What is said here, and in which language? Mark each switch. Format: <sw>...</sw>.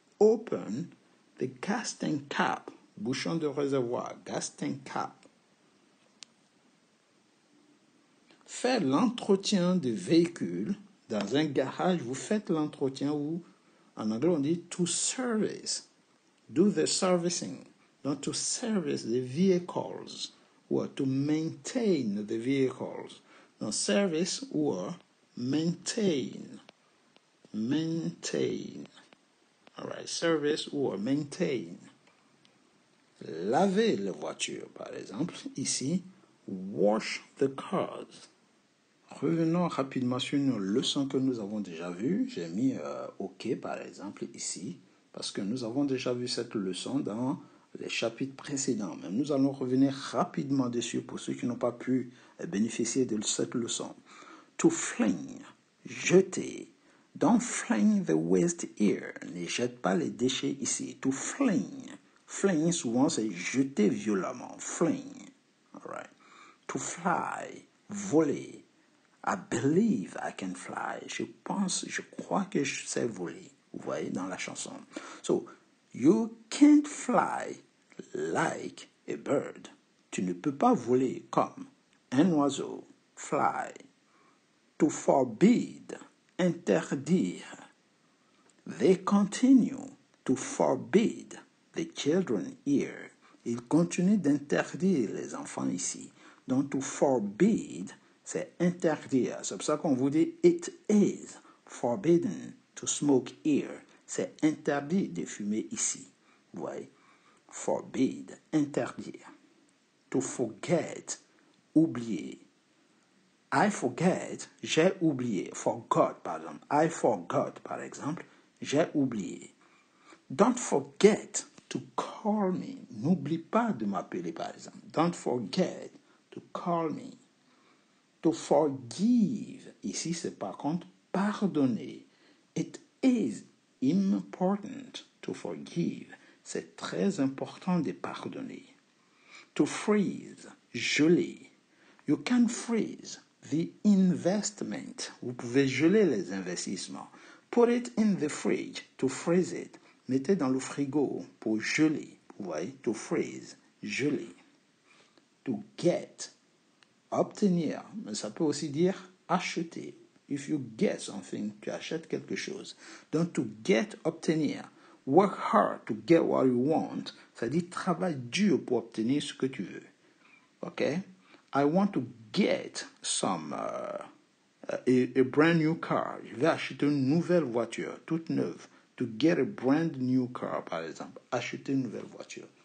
<en>Open the gas tank cap.</en> <fr>Bouchon de réservoir,</fr> <en>gas tank cap.</en> <fr>Faire l'entretien de véhicules dans un garage, vous faites l'entretien ou en anglais on dit</fr> <en>to service. Do the servicing. Donc to service the vehicles or to maintain the vehicles. Donc service or maintain. Maintain. All right, service or maintain.</en> <fr>Laver les voitures, par exemple, ici,</fr> <en>wash the cars.</en> <fr>Revenons rapidement sur une leçon que nous avons déjà vue. J'ai mis OK, par exemple, ici, parce que nous avons déjà vu cette leçon dans les chapitres précédents. Mais nous allons revenir rapidement dessus pour ceux qui n'ont pas pu bénéficier de cette leçon.</fr> <en>To fling, jeter. Don't fling the waste here.</en> <fr>Ne jette pas les déchets ici.</fr> <en>To fling. Fling,</en> <fr>souvent, c'est jeter violemment.</fr> <en>Fling. All right. To fly.</en> <fr>Voler.</fr> <en>I believe I can fly.</en> <fr>Je crois que je sais voler. Vous voyez dans la chanson.</fr> <en>So, you can't fly like a bird.</en> <fr>Tu ne peux pas voler comme un oiseau.</fr> <en>Fly. To forbid, interdire. They continue to forbid the children here.</en> <fr>Ils continuent d'interdire les enfants ici. Donc,</fr> <en>to forbid,</en> <fr>c'est interdire. C'est pour ça qu'on vous dit</fr> <en>it is forbidden to smoke here.</en> <fr>C'est interdit de fumer ici. Vous voyez? Forbid, interdire. To forget, oublier.</fr> <en>I forget,</en> <fr>j'ai oublié. Forgot, par exemple.</fr> <en>I forgot,</en> <fr>par exemple. J'ai oublié.</fr> <en>Don't forget to call me.</en> <fr>N'oublie pas de m'appeler, par exemple.</fr> <en>Don't forget to call me.</en> <fr>To forgive. Ici, c'est par contre pardonner.</fr> <en>It is important to forgive.</en> <fr>C'est très important de pardonner.</fr> <en>To freeze. Geler. You can freeze the investment.</en> <fr>Vous pouvez geler les investissements.</fr> <en>Put it in the fridge to freeze it.</en> <fr>Mettez dans le frigo pour geler. Vous voyez, to freeze, geler. To get, obtenir. Mais ça peut aussi dire acheter.</fr> <en>If you get something,</en> <fr>tu achètes quelque chose. Donc, to get, obtenir.</fr> <en>Work hard to get what you want.</en> <fr>Ça dit travaille dur pour obtenir ce que tu veux. OK?</fr> <en>I want to get some a brand new car.</en> <fr>Je vais acheter une nouvelle voiture, toute neuve.</fr> <en>To get a brand new car,</en> <fr>par exemple. Acheter une nouvelle voiture.</fr>